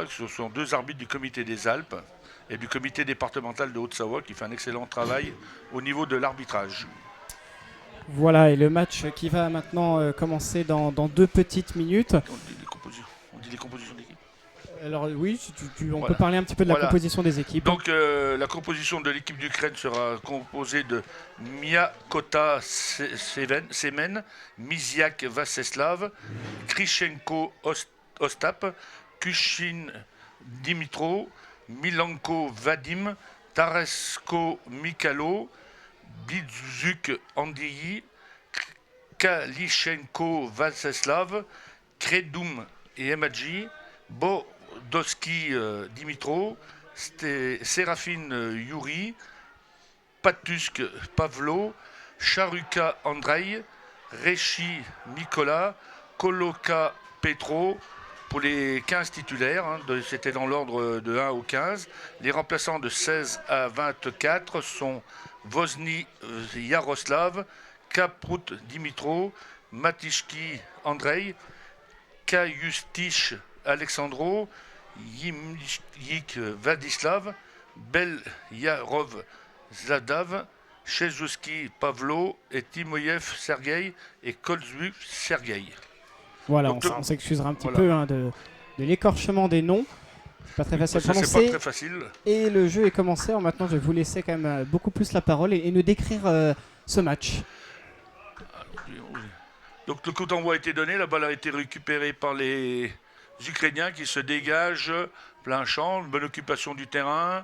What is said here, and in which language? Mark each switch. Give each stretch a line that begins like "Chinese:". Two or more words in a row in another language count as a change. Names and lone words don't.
French: Ce sont deux arbitres du comité des Alpes et du comité départemental de Haute-Savoie, qui fait un excellent travail au niveau de l'arbitrage. Voilà, et le match qui va maintenant commencer dans 2 petites minutes. On dit les compositions d'équipe. Alors oui, si on Voilà. peut parler un petit peu de la composition des équipes. Donc la composition de l'équipe d'Ukraine sera composée de Miakota Semen, Miziak Vaseslav, Krishenko Ostap, Kushin Dimitro, Milanko Vadim, Taresko Mikalo, Bidzuk Andriy, Kalishenko Vaseslav, Kredum et Emadji, Bodoski Dimitro, Sérafine Yuri, Patusk Pavlo, Charuka Andrei, Rechi Nicolas, Koloka Petro. Pour les 15 titulaires, c'était dans l'ordre de 1 au 15. Les remplaçants de 16 à 24 sont Vozny Yaroslav, Kaprut Dimitro, Matishki Andrei, Kayustich Alexandro, Yimyik Vladislav, Belyarov Zladav, Chezuski Pavlo et Timoyev Sergei et Kolzuk Sergei. Voilà, on s'excusera un petit peu de l'écorchement des noms. C'est pas très facile à prononcer. C'est pas très facile. Et le jeu est commencé. Alors maintenant, je vais vous laisser quand même beaucoup plus la parole et nous décrire ce match. Donc le coup d'envoi a été donné, la balle a été récupérée par les Ukrainiens qui se dégagent, plein champ, une bonne occupation du terrain.